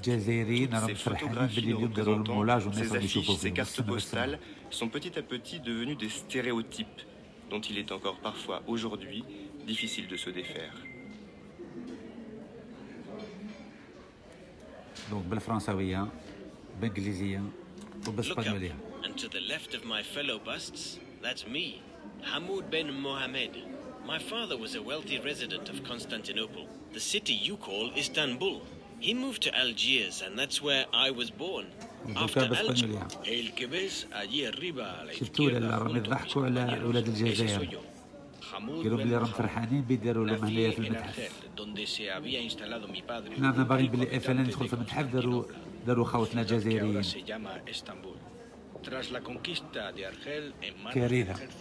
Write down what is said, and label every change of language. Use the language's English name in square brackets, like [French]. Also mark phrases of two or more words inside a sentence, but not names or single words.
[French] Toutes ces photographies nous représentant, ces affiches, ces cartes postales sont petit à petit devenues des stéréotypes dont il est encore parfois aujourd'hui difficile de se défaire. [Arabic] Donc بالفرنساوية بالإنجليزية وبالإسبانيولية. [English] And to the left of my fellow busts, that's me, Hamoud Ben Mohamed. My father was a wealthy resident of Constantinople, the city you call Istanbul. He moved to Algiers, and that's where I was born. After Algiers, [Spanish] el que ves allí arriba a la izquierda, [Arabic] راهم يضحكوا على أولاد الجزائر. قالوا بلي راهم فرحانين بيديروا لهم هنايا في المتحف. حنا باغيين بلي إفلا ندخل في المتحف، داروا خوتنا جزائريين. كارثة.